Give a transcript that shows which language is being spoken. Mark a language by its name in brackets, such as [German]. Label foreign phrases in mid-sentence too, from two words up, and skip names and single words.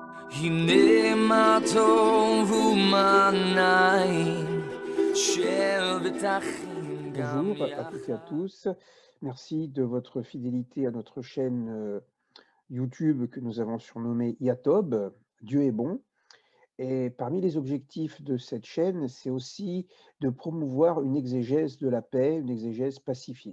[Hebrew] הנה מה טוב ומה נעים, שבת אחים גם [French] Bonjour à toutes et à [Hebrew] יחד. [French] tous. Merci de votre fidélité à notre chaîne YouTube que nous avons surnommée Yatob, Dieu est bon. Et parmi les objectifs de cette chaîne, c'est aussi de promouvoir une exégèse de la paix, une exégèse pacifiée.